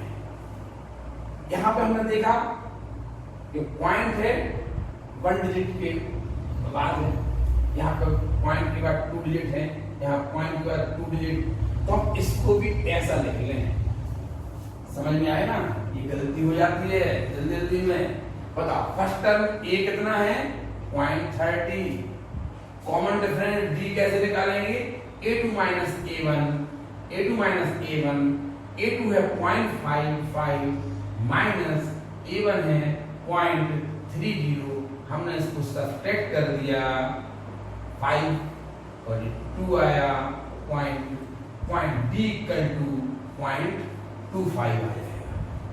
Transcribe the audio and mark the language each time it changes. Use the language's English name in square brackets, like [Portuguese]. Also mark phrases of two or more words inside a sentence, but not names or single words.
[Hindi] यहाँ पे हमने देखा कि पॉइंट है 1 डिजिट के बाद है, यहाँ पे पॉइंट के बाद 2 डिजिट है, यहाँ पॉइंट के बाद 2 डिजिट, तो हम इसको भी ऐसा लिख लें। समझ में आए ना, ये गलती हो जाती है जल्दी जल्दी में। बताओ [English] first term [Hindi] a कितना है 0.30, [English] common difference [Hindi] d कैसे निकालेंगे, a2 माइनस a1, a2 माइनस a1, a2 है 0.55 माइनस a1 है 0.30, हमने इसको सब्ट्रैक्ट कर दिया 5 और 2 आया पॉइंट d [English] equal to [Hindi] 0.25 आ जाएगा।